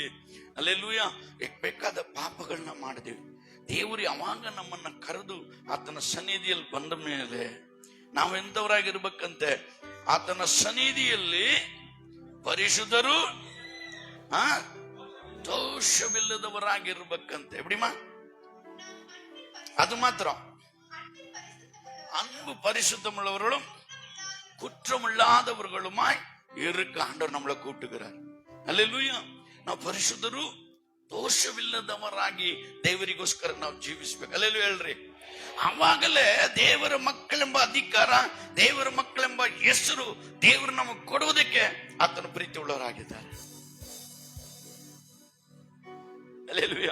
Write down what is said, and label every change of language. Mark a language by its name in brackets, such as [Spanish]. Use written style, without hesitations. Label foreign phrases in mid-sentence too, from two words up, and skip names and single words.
[Kannada] ಅಲ್ಲೆಲ್ಲೂಯ್ಯ. ಬೇಕಾದ ಪಾಪಗಳನ್ನ ಮಾಡಿದ್ವಿ. ದೇವರು ಯಾವಾಗ ನಮ್ಮನ್ನ ಕರೆದು ಆತನ ಸನ್ನಿಧಿಯಲ್ಲಿ ಬಂದ ಮೇಲೆ ನಾವೆಂತವರಾಗಿರ್ಬೇಕಂತೆ? ಆತನ ಸನ್ನಿಧಿಯಲ್ಲಿ ಪರಿಶುದ್ಧರು ದೋಷವಿಲ್ಲದವರಾಗಿರ್ಬೇಕಂತೆ. [Tamil] ಎಪ್ಪಡಿಮಾ? அது மாத்திரம் அன்பு பரிசுத்தம் உள்ளவர்களும் குற்றமில்லாதவர்களுமாய் இருக்க ஆண்டவர் நம்மளை கூட்டுகிறார். அல்லேலூயா. [Kannada] ನಾವು ಪರಿಶುದ್ಧರು ದೋಷವಿಲ್ಲದವರಾಗಿ ದೇವರಿಗೋಸ್ಕರ ನಾವು ಜೀವಿಸ್ಬೇಕು. ಅಲ್ಲೇಲೂ ಹೇಳ್ರಿ. ಅವಾಗಲೇ ದೇವರ ಮಕ್ಕಳೆಂಬ ಅಧಿಕಾರ, ದೇವರ ಮಕ್ಕಳೆಂಬ ಹೆಸರು ದೇವರು ನಮಗೆ ಕೊಡುವುದಕ್ಕೆ ಆತನ ಪ್ರೀತಿ ಉಳ್ಳವರಾಗಿದ್ದಾರೆ. ಅಲ್ಲೇಲೂಯಾ.